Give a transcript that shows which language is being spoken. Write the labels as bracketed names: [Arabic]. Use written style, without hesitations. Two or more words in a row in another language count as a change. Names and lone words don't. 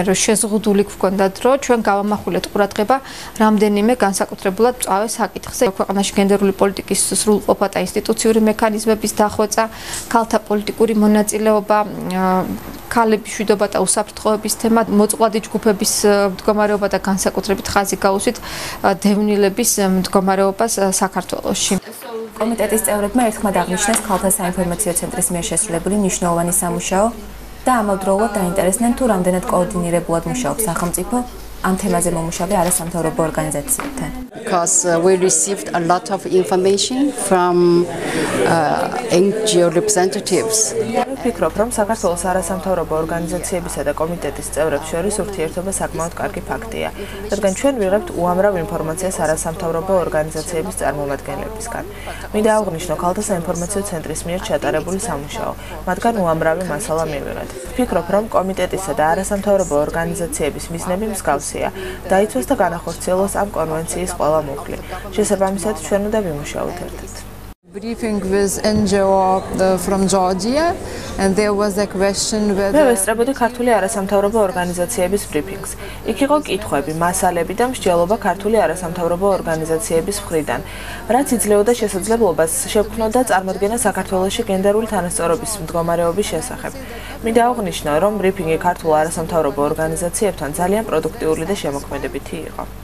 [Georgian] რომ შეზღუდული გვქონდათ რომ ჩვენ გავამახვილეთ ყურადღება რამდენიმე განსაკუთრებულად მწვავე საკითხზე ქვეყანაში გენდერული პოლიტიკის სრულყოფა და ინსტიტუციური მექანიზმების დახვეწა, ქალთა პოლიტიკური მონაწილეობა, ქალების მშვიდობა და უსაფრთხოების თემა, მოწყვლადი ჯგუფების მდგომარეობა და განსაკუთრებით ხაზი გაუსვით დევნილების მდგომარეობას საქართველოში. კომიტეტის წევრებმა ერთხმად აღნიშნეს ქალთა საინფორმაციო ცენტრის მიერ შესრულებული მნიშვნელოვანი სამუშაო და ამავდროულად დაინტერესდნენ თუ რამდენად координирებულად მუშაობს სახელმწიფო ამ თემაზე მომუშავე არასამთავრობო ორგანიზაციებთან. [English] Because we received a lot of information from NGO representatives. [Georgian] ვფიქრობ, რომ საქართველოს არასამთავრობო ორგანიზაციებისა და კომიტეტის წევრებს შორის ურთიერთობა საკმაოდ კარგი ფაქტია, რადგან ჩვენ ვიღებთ უამრავ ინფორმაციას არასამთავრობო ორგანიზაციების წარმომადგენლებისგან. მინდა აღვნიშნო ქალთა საინფორმაციო ცენტრის მიერ ჩატარებული სამუშაო, მათგან უამრავი მასალა მივიღეთ. ვფიქრობ, რომ კომიტეტისა და არასამთავრობო ორგანიზაციების მიზნები მსგავსია, დაიცვას და განახორციელოს ამ კონვენციის ყველა მუხლი. შესაბამისად, ჩვენ უნდა ვიმუშაოთ ერთად. [English] Briefing with NGO from Georgia and there was a question whether [Georgian] მე ვესწრებოდი ქართული არასამთავრობო ორგანიზაციების ბრიფინგს. იქ იყო კითხვები, მასალები და მსჯელობა ქართული არასამთავრობო ორგანიზაციების მხრიდან, რაც იძლეოდა შესაძლებლობას შევქმნოდა წარმოდგენა საქართველოში გენდერული თანასწორობის მდგომარეობის შესახებ. მინდა აღვნიშნო, რომ ბრიფინგი ქართულ არასამთავრობო ორგანიზაციებთან ძალიან პროდუქტიული და შემოქმედებითი იყო.